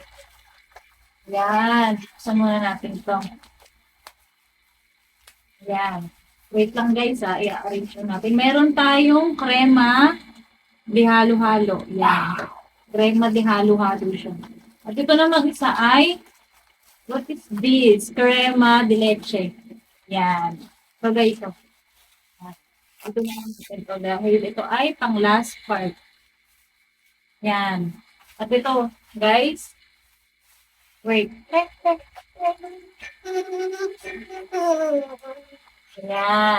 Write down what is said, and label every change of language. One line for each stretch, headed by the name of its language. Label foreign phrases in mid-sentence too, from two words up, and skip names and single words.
Filipino: Yan. Buksan muna natin ito. Yan. Wait lang guys ha. I-arrange na natin. Meron tayong krema di halo-halo. Yan. Krema di halo-halo siya. At ito naman isa ay
English: what is this?
Filipino: Crema de leche. Yan. So guys, ito. Ito naman ito dahil ito ay pang
English: last part.
Filipino: Yan. At ito, guys. Wait. Yan.